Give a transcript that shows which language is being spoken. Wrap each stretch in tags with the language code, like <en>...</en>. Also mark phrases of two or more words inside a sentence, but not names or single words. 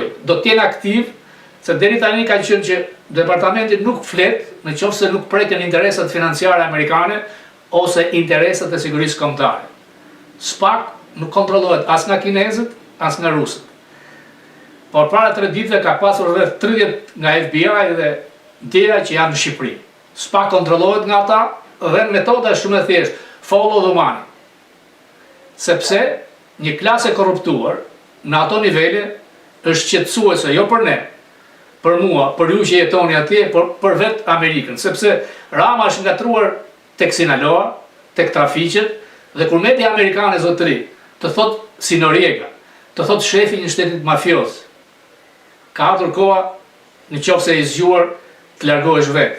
<sq>Do të jenë aktiv, se deri tani ka qenë që departamenti nuk flet nëse nuk preken interesat financiare amerikane ose interesat e sigurisë kombëtare. SPAC nuk kontrollohet as nga kinezët, as nga rusët. Por para 3 ditëve ka pasur rreth 30 nga FBI dhe tjera që janë në Shqipëri. SPAC kontrollohet nga ata dhe metoda është shumë e thjeshtë,</sq> <en>follow the money.</en> <sq>Sepse një klasë e korruptuar në ato nivele është shqetësuese jo për ne, për mua, për ju që jetoni atje, por për vetë Amerikën, sepse Rama është ngatruar tek Sinaloa, tek trafiqet, dhe kur media amerikane zotëri të thot si Noriega, të thot shefi një shtetit mafios, ka ardhur koha në qoftë se i zgjuar të largohesh vetë.</sq>